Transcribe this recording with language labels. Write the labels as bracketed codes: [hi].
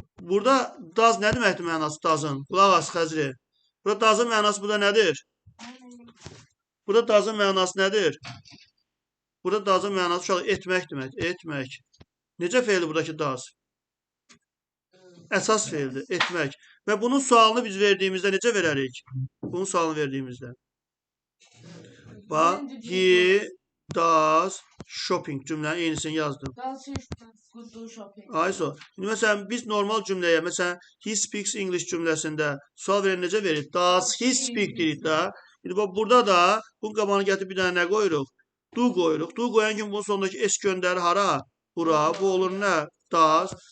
[az] Burada does nə deməkdir mənası does'ın? Qulaq as Xəzri. Burada does'ın mənası burada nədir? Burada does'ın mənası nədir? Burada does'ın mənası etmək demək. Etmək. Necə feildir buradakı does? Əsas feildir, etmək. Və bunun sualını biz verdiyimizdə necə verərik? Bunun sualını verdiyimizdə. Bax, [en] he does shopping [az] cümlənin eynisini yazdım. [en] Does he do shopping? [az] Ayso. İndi məsələn biz normal cümləyə, məsələn [en] he speaks English [az] cümləsində sual verən necə verir? [en] Does he speak [az] deyirik də. İndi bax burada da bunun qabağına gətirib bir dənə nə qoyuruq? Do qoyuruq. Do qoyan kimi bunun sonundakı s göndərir hara? Bura. Bu olur nə? Does.